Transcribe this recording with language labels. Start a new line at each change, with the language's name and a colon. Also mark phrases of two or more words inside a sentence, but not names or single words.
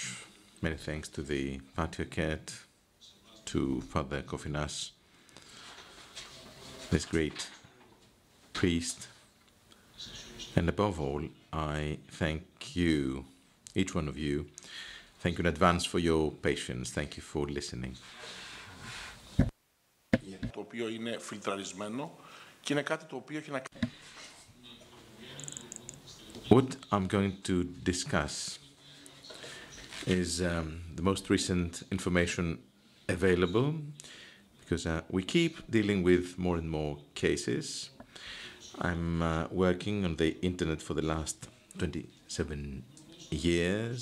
English: Many thanks to the Patriarchate, to Father Kofinas, this great priest, and above all, I thank you, each one of you. Thank you in advance for your patience. Thank you for listening.
Greek: Το οποίο είναι φιλτραρισμένο και είναι κάτι το οποίο έχει να κάνει.
English: What I'm going to discuss is the most recent information available, because we keep dealing with more and more cases. I'm working on the internet for the last 27 years.